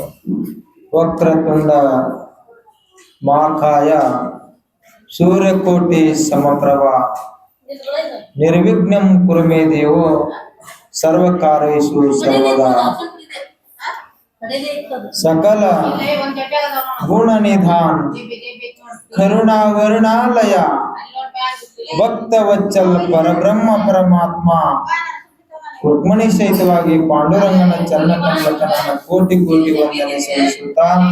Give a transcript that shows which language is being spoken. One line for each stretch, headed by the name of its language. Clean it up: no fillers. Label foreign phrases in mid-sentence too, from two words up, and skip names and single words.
Sanskrit: ವಕ್ರತುಂಡ ಮಹಾಕಾಯ ಸೂರ್ಯಕೋಟಿ ಸಮಪ್ರಭ ನಿರ್ವಿಘ್ನಂ ಕುರು ಮೇ ದೇವೋ ಸರ್ವಕಾರ್ಯೇಷು ಸರ್ವದಾ
Kannada: ಸಕಲ ಗುಣನಿಧಾನ ಕರುಣಾವರುಣಾಲಯ ಭಕ್ತವತ್ಸಲ ಪರಬ್ರಹ್ಮ ಪರಮಾತ್ಮ ರುಕ್ಮಿಣಿ ಸಹಿತವಾಗಿ ಪಾಂಡುರಂಗನ ಚರಣ ಕಮಲಕನನ್ನ ಕೋಟಿ ಕೋಟಿ ವಂದನೆ ಸಲ್ಲಿಸುತ್ತಾ